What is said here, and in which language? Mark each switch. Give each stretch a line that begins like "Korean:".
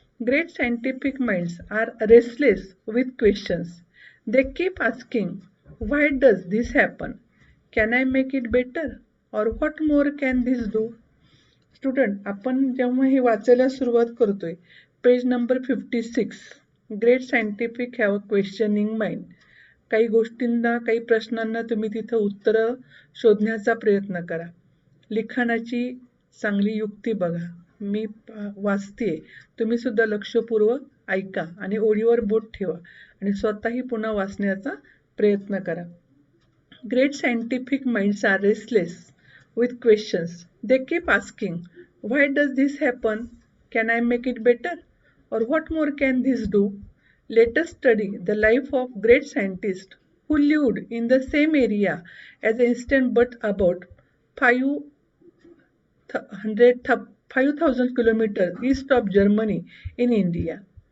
English: Great scientific minds are restless with questions. They keep asking, why does this happen? Can I make it better? Or what more can this do?
Marathi: Student, आपण जेव्हा हे वाचायला सुरुवात करतोय, page number 56,
English: Great scientific have a questioning mind.
Marathi: काही गोष्टींना, काही प्रश्नांना तुम्ही तिथं उत्तरं शोधण्याचा प्रयत्न करा. लिखाणाची चांगली युक्ती बघा. मी वाचतेय, तुम्ही सुद्धा लक्षपूर्वक ऐका आणि ओळीवर बोट ठेवा आणि स्वतःही पुन्हा वाचण्याचा प्रयत्न करा.
English: Great scientific minds are restless with questions. They keep asking, why does this happen? Can I make it better? Or what more can this do? Let us study the life of great scientists who lived in the same area as Einstein but about 5,000 kilometers east of Germany in India.